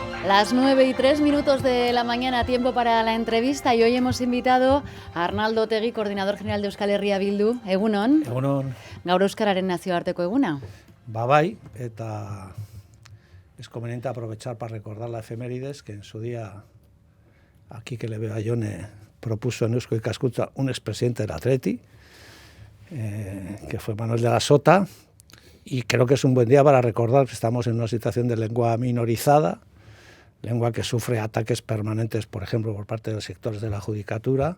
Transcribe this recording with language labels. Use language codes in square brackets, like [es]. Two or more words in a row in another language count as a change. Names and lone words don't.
[es] Las 9:03 de la mañana, tiempo para la entrevista, y hoy hemos invitado a Arnaldo Otegi, coordinador general de Euskal Herria Bildu. [eu] Egunon. Egunon. Gaur euskararen nazioarteko eguna. Bai, eta [es] es conveniente aprovechar para recordar la efemérides que en su día, aquí que le veo a Jone, propuso en Eusko Ikaskuntza un expresidente del Atleti, que fue Manuel de la Sota, y creo que es un buen día para recordar que estamos en una situación de lengua minorizada, lengua que sufre ataques permanentes, por ejemplo, por parte de los sectores de la judicatura.